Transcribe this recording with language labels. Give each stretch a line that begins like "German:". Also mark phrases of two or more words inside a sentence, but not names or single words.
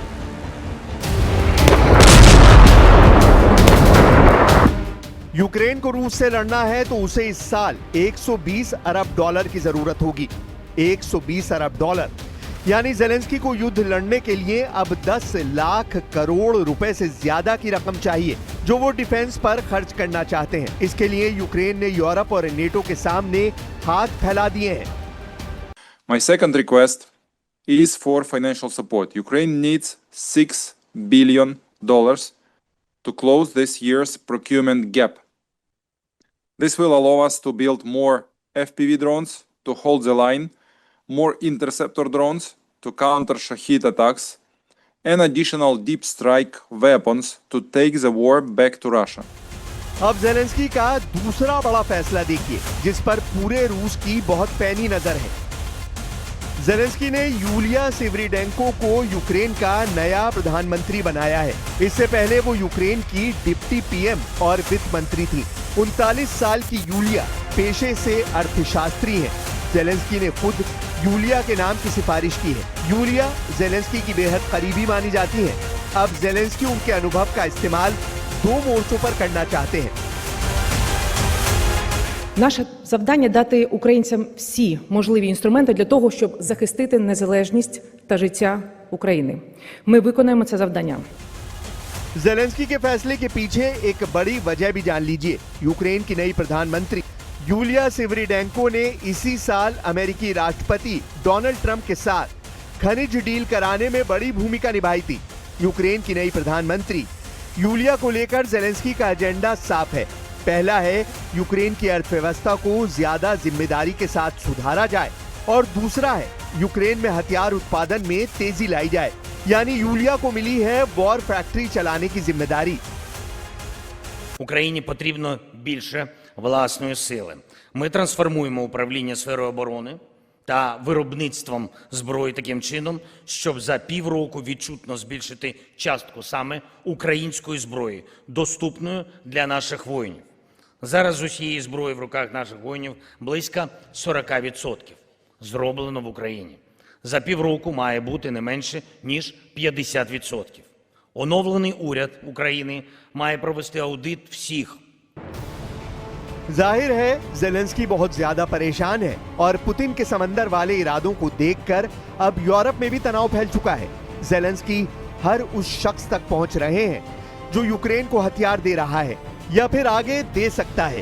Hindi: यूक्रेन को रूस से लड़ना है तो उसे इस साल 120 अरब डॉलर की जरूरत होगी। 120 अरब डॉलर यानी ज़ेलेंस्की को युद्ध लड़ने के लिए अब 10 लाख करोड़ रुपए से ज्यादा की रकम चाहिए, जो वो डिफेंस पर खर्च करना चाहते हैं। इसके लिए यूक्रेन ने यूरोप और नेटो के सामने हाथ फैला दिए हैं।
English: My second request is for financial support. Ukraine needs $6 billion to close this year's procurement gap. This will allow us to build more FPV drones to hold the line, more interceptor drones to counter Shahid attacks, and additional deep strike weapons to take the war back to Russia.
Hindi: अब ज़ेलेंस्की का दूसरा बड़ा फैसला देखिए, जिस पर पूरे रूस की बहुत पैनी नजर है। ज़ेलेंस्की ने यूलिया सिवरीडेंको को यूक्रेन का नया प्रधानमंत्री बनाया है। इससे पहले वो यूक्रेन की
English: deputy PM
Hindi: और वित्त मंत्री थी। 39 साल की यूलिया पेशे से अर्थशास्त्री हैं। ज़ेलेंस्की ने खुद यूलिया के नाम की सिफारिश की है। यूलिया ज़ेलेंस्की की बेहद करीबी मानी जाती है। अब ज़ेलेंस्की उनके अनुभव का इस्तेमाल 2 मोर्चों पर करना चाहते हैं।
Ukrainian: Наше завдання – дати українцям всі можливі інструменти для того, щоб захистити незалежність та життя України. Ми виконаємо це завдання.
Hindi: ज़ेलेंस्की के फैसले के पीछे एक बड़ी वजह भी जान लीजिए। यूक्रेन की नई प्रधानमंत्री यूलिया सिवरीडेंको ने इसी साल अमेरिकी राष्ट्रपति डोनाल्ड ट्रंप के साथ खनिज डील कराने में बड़ी भूमिका निभाई थी। यूक्रेन की नई प्रधानमंत्री यूलिया को लेकर ज़ेलेंस्की का एजेंडा साफ है। पहला है यूक्रेन की अर्थव्यवस्था को ज्यादा जिम्मेदारी के साथ सुधारा जाए, और दूसरा है यूक्रेन में हथियार उत्पादन में तेजी लाई जाए। यानी यूलिया को मिली है
English: war factory
Hindi: चलाने की जिम्मेदारी।
Ukrainian: Україні потрібно більше власної сили. Ми трансформуємо управління сферою оборони та виробництвом зброї таким чином, щоб за півроку відчутно збільшити частку саме української зброї, доступною для наших воїнів. Зараз з усієї зброї в руках наших воїнів близько 40% зроблено в Україні. За півроку має бути не менше, ніж 50%. Оновлений уряд України має провести аудит всіх
Hindi: जाहिर है जेलेंस्की बहुत ज्यादा परेशान है और पुतिन के समंदर वाले इरादों को देखकर अब यूरोप में भी तनाव फैल चुका है। जेलेंस्की हर उस शख्स तक पहुंच रहे हैं जो यूक्रेन को हथियार दे रहा है या फिर आगे दे सकता है।